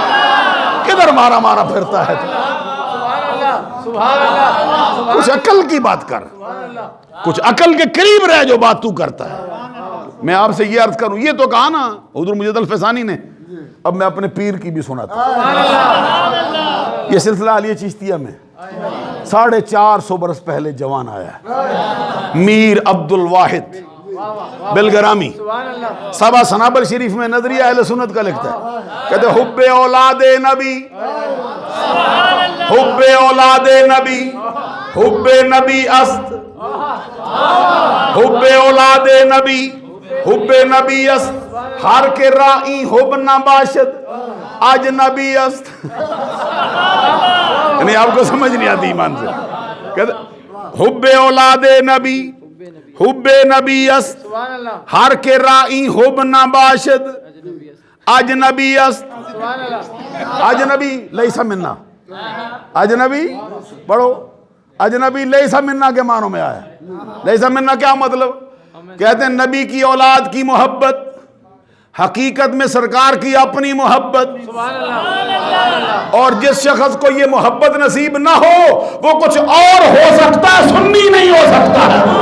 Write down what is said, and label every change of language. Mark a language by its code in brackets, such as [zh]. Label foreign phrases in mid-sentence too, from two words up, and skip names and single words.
[ur] کدھر مارا مارا پھرتا ہے تو؟ کچھ عقل کی بات کر, کچھ عقل کے قریب رہ جو بات تو کرتا ہے. میں آپ سے یہ عرض کروں, یہ تو کہا نا حضور مجدد الفسانی نے, اب میں اپنے پیر کی بھی سناتا ہوں. یہ سلسلہ علی چشتیہ میں 450 برس پہلے جوان آیا ہے, میر عبد الواحد بلگرامی, سبا سنابل شریف میں نظریہ اہل سنت کا لکھتا ہے. [fa] کہتے حب اولاد نبی, حب اولاد نبی, حب نبی است, حب اولاد نبی, حب نبی است, ہر کے رائی حب نباشد اجنبی است. [ur] یعنی آپ کو سمجھ نہیں آتی ایمان سے. [fa] کہتے حب اولاد نبی, حب نبی است, ہر کے رائی حب نباشد اجنبی است. [ar] اجنبی لیس منا, [ur] اجنبی پڑھو, [ar] اجنبی لیسا منا [ur] کے معنوں میں آیا. [ar] لیسا منا [ur] کیا مطلب؟ کہتے ہیں نبی کی اولاد کی محبت حقیقت میں سرکار کی اپنی محبت. اور جس شخص کو یہ محبت نصیب نہ ہو وہ کچھ اور ہو سکتا ہے، سنی نہیں ہو سکتا ہے.